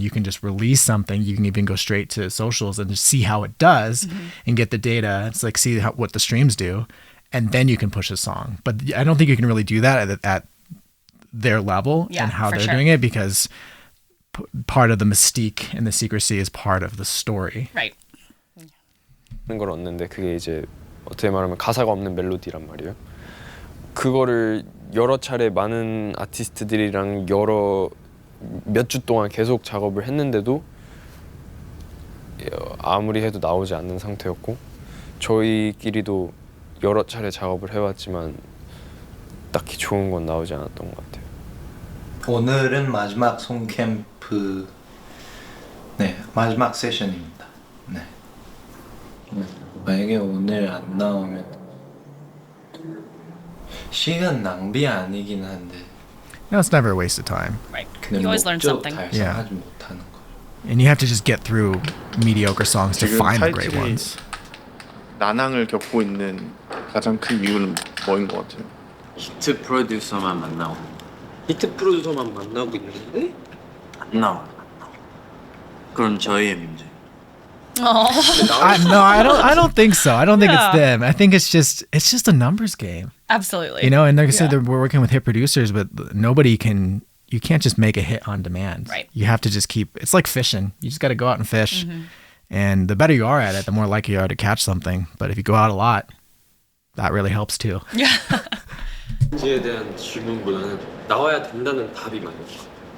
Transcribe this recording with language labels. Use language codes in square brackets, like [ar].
[en] You can just release something. You can even go straight to socials and just see how it does and get the data. It's like, see what the streams do, and then you can push a song. But I don't think you can really do that at their level and how they're doing it, because part of the mystique and the secrecy is part of the story. Right. [ko] 걸 얻는데 그게 이제 어떻게 말하면 가사가 없는 멜로디란 말이에요. 그거를 여러 차례 많은 아티스트들이랑 몇 주 동안 계속 작업을 했는데도 아무리 해도 나오지 않는 상태였고, 저희끼리도 여러 차례 작업을 해왔지만 딱히 좋은 건 나오지 않았던 것 같아요. 오늘은 마지막 송캠프 마지막 세션입니다. 만약에 오늘 안 나오면 시간 낭비 아니긴 한데. [en] No, it's never a waste of time. Right. You always learn something. Yeah. And you have to just get through mediocre songs to find the great ones. [ko] 난항을 겪고 있는 가장 큰 이유는 뭐인 것 같아요? 히트 프로듀서만 만나고. 히트 프로듀서만 만나고 있는데 안 나와. 그건 저희의 문제. [en] I don't think so. I don't think it's them. I think it's just a numbers game. Absolutely. You know, and like I said, we're working with hit producers, but you can't just make a hit on demand. Right. You have to just it's like fishing. You just got to go out and fish. And the better you are at it, the more likely you are to catch something. But if you go out a lot, that really helps too. Yeah. [ko] 문제에 대한 질문보다는 나와야 된다는 답이 많아요.